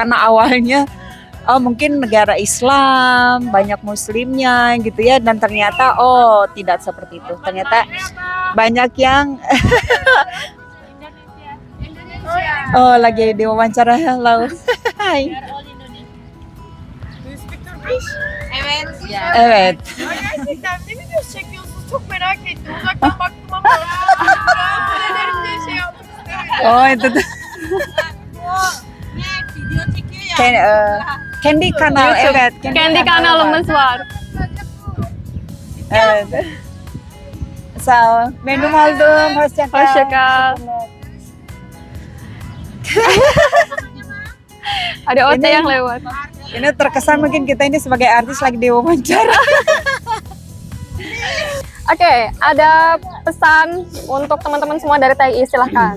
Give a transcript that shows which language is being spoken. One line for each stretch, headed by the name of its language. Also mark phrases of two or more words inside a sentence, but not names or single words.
Indonesian: Karena awalnya mungkin negara Islam, banyak muslimnya gitu ya, dan ternyata tidak seperti itu. Ternyata banyak yang lagi diwawancara. Halo. Hai.
Turkish: Evet. Gerçekten ne video çekiyorsunuz? Çok merak ettim. Uzaktan baktım ama nelerin diye şey yapmak istemedim.
Indonesian: Oh itu tuh.
Turkish: Video çekiyor ya. Kendi kanal, YouTube. evet. Kendi kanalımız var. Evet. Sağ ol. Memnun oldum. Hoşça kal. Hoşça kal.
Indonesian: Ada Oce Ini- yang lewat. Ini terkesan mungkin kita ini sebagai artis lagi diwawancara. Oke, ada pesan untuk teman-teman semua dari TI, silahkan.